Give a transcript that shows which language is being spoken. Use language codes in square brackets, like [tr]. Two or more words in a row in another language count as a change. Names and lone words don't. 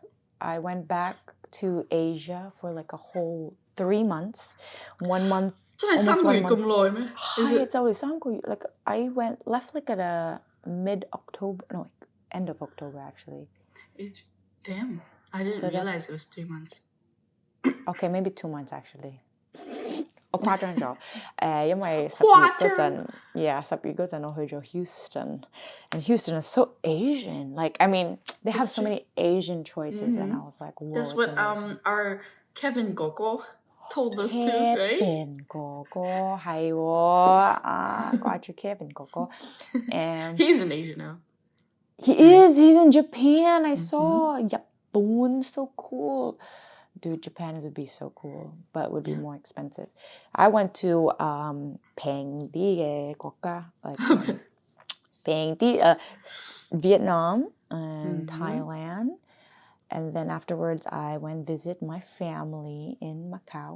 [en] I went back to Asia for like a whole 3 months. 1 month. Almost 1 month. It's always like I left like at a end of October actually. Damn, I didn't realize it was 3 months. Okay, maybe 2 months actually. [yue] 誇張咗，因為十月嗰陣我去咗 Houston, [en] and Houston is so Asian. Like, I mean, they have so many Asian choices, and I was like, whoa. That's what our Kevin Gogo told us too, right? Kevin Gogo, [yue] 係喎，掛住 Kevin Gogo, and [en] he's in Asia now. He's in Japan. I saw Japan, so cool. Dude, Japan would be so cool, but it would be more expensive. I went to Vietnam and Thailand, and then afterwards I went visit my family in Macau.